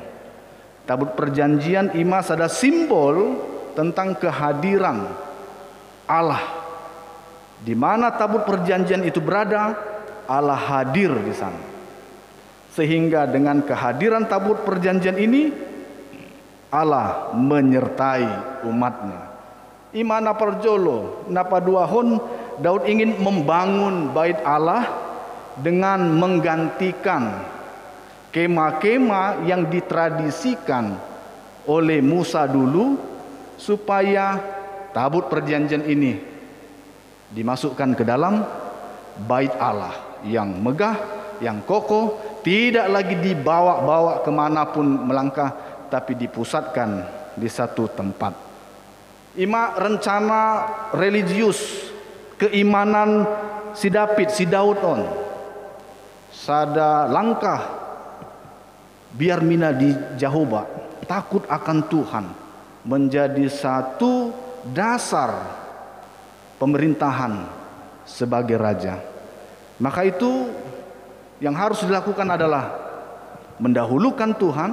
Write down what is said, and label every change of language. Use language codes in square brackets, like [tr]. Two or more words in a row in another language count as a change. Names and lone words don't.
[id] Tabut perjanjian ima ada simbol tentang kehadiran Allah. Di mana tabut perjanjian itu berada, Allah hadir di sana. Sehingga dengan kehadiran tabut perjanjian ini, Allah menyertai umatnya. [bbc] Ima naparjolo, napaduahon, [id] Daud ingin membangun bait Allah dengan menggantikan kema-kema yang ditradisikan oleh Musa dulu, supaya tabut perjanjian ini dimasukkan ke dalam bait Allah yang megah, yang kokoh, tidak lagi dibawa-bawa kemanapun melangkah, tapi dipusatkan di satu tempat. Ima rencana religius, keimanan si Daud on. [bbc] Sada langkah biar mina di Jehovah, [id] takut akan Tuhan, menjadi satu dasar pemerintahan sebagai raja. Maka itu yang harus dilakukan adalah mendahulukan Tuhan.